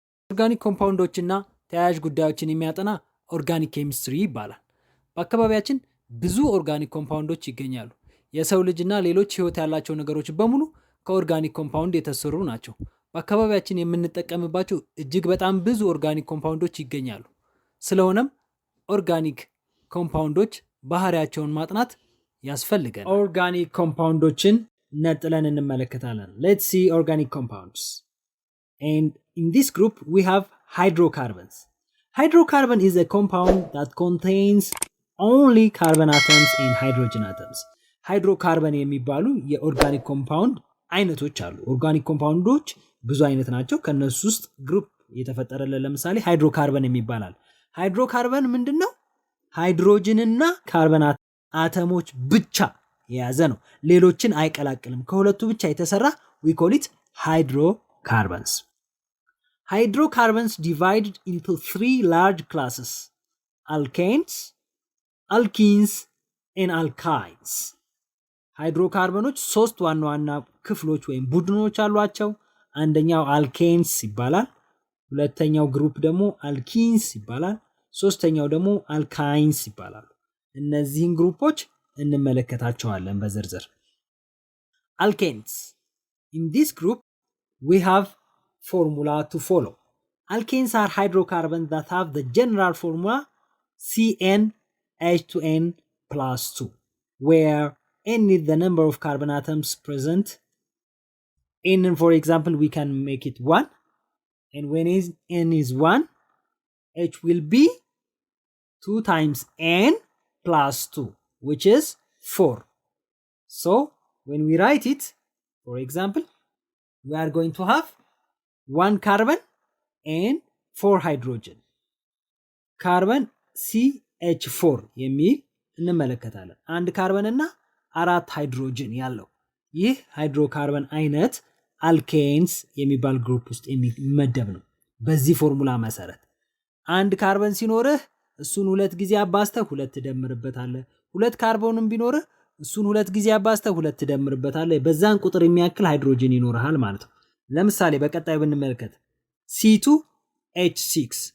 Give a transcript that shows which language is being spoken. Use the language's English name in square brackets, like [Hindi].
[Amharic] ኦርጋኒክ ኮምፓውንዶችና ተያያዥ ጉዳዮችን የሚያጠና ኦርጋኒክ ኬሚስትሪ ይባላል። በአካባቢያችን ብዙ ኦርጋኒክ ኮምፓውንዶች ይገኛሉ። የሰው ልጅና ሌሎች ህይወት ያላቸው ነገሮች በሙሉ ከኦርጋኒክ ኮምፓውንድ የተሰሩ ናቸው። በአካባቢያችን የምንጠቀምባቸው እጅግ በጣም ብዙ ኦርጋኒክ ኮምፓውንዶች ይገኛሉ። ስለሆነም ኦርጋኒክ ኮምፓውንዶች ባህሪያቸውን ማጥናት ያስፈልጋል። ኦርጋኒክ ኮምፓውንዶችን ነጥለን እንመለከታለን። [English] Let's see organic compounds. And in this group we have hydrocarbons. Hydrocarbon is a compound that contains only carbon atoms and hydrogen atoms. [Amharic] ሃይድሮካርበን የሚባሉ የኦርጋኒክ ኮምፓውንድ አይነቶች አሉ። ኦርጋኒክ ኮምፓውንዶች ብዙ አይነት ናቸው። ከነሱ ውስጥ ግሩፕ የተፈጠረለት ለምሳሌ ሃይድሮካርበን የሚባላል። ሃይድሮካርበን ምንድነው? ሃይድሮጅንና ካርበን አተሞች ብቻ የያዘ ነው። ሌሎችን አይቀላቅልም። ከሁለቱ ብቻ የተሰራ [English] we call it hydrocarbons. Hydrocarbons divided into 3 large classes: alkanes, alkenes and alkynes. [Amharic] ሃይድሮካርበኖች 3 ዋና ዋና ክፍሎች ወይም ቡድኖች አሏቸው። አንደኛው አልኬንስ ይባላል። ሁለተኛው ግሩፕ ደግሞ አልኪንስ ይባላል። ሶስተኛው ደግሞ አልካይንስ ይባላሉ። እነዚህን ግሩፖች እንመለከታቸዋለን በዝርዝር። Alkanes. [English] In this group we have formula to follow. Alkanes are hydrocarbons that have the general formula CnH2n plus 2, where n is the number of carbon atoms present. n, for example, we can make it 1, and when n is 1, H will be 2 times n plus 2, which is 4. So when we write it, for example, we are going to have 1 carbon and 4 hydrogen. [Amharic] Carbon CH4 የሚል እንመለከታለን። አንድ ካርበን እና 4 ሃይድሮጅን ያለው ይህ ሃይድሮካርበን አይነት አልኬንስ የሚባል ግሩፕ ውስጥ የሚመደብ ነው። በዚህ ፎርሙላ መሰረት አንድ ካርበን ሲኖርህ እሱን 2 ጊዜ አባዝተህ 2 ትደምርበታለህ። 2 ካርቦንም ቢኖርህ እሱን 2 ጊዜ አባዝተህ 2 ትደምርበታለህ። በዛን ቁጥር የሚያክል ሃይድሮጅን ይኖርሃል ማለት ነው። ለምሳሌ በቀጣዩ ብንመለከት C2H6